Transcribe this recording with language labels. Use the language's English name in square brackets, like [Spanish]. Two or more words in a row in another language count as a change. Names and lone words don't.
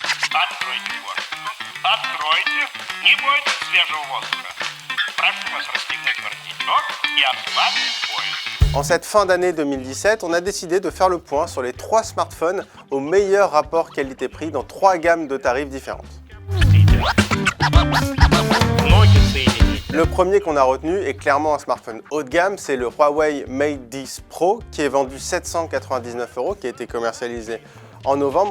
[Russian] Откройте форточку. Откройте. Не бойтесь свежего воздуха. Прошу вас расстегнуть воротничок и ослабить пояс. [French] En cette fin d'année 2017, on a décidé de faire le point sur les 3 smartphones au meilleur rapport qualité-prix dans 3 gammes de tarifs différentes. Le premier qu'on a retenu est clairement un smartphone haut de gamme, c'est le Huawei Mate 10 Pro qui est vendu 799 €, qui a été commercialisé en novembre.